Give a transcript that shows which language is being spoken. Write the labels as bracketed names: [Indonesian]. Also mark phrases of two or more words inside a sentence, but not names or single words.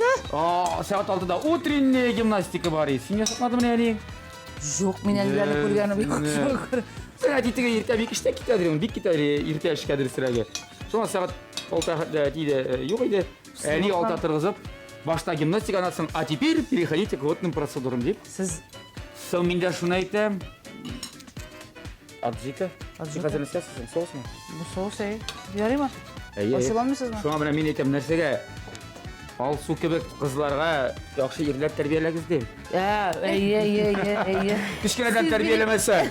[Tatar] Сәгать 6да [Russian] утренняя гимнастика [Tatar] бар. Син ясатмадыңмы әле? Юк, мин әлләрне күргәнем юк. Сәгать 2-гә иртә бик эштә китәдер, бик китәдер иртә эшкәдер сирәге. Шуңа сәгать 6-да диде, юк иде. Әли 6-да торгызып, башта гимнастика анасың, [Russian] а теперь переходите к водным процедурам дип. [Tatar] Сез соң мин дә шуны әйтәм. Аджика? Хәзер нәрсәсен соусмы? Бу соус ярыймы? Ашыламыйсызмы? Шуңа менә мин әйтәм нәрсәгә? Алсу кебек кызларга яхшы ирләр тәрбияләгез дип. Кичкенәдән тәрбияләмәсәң.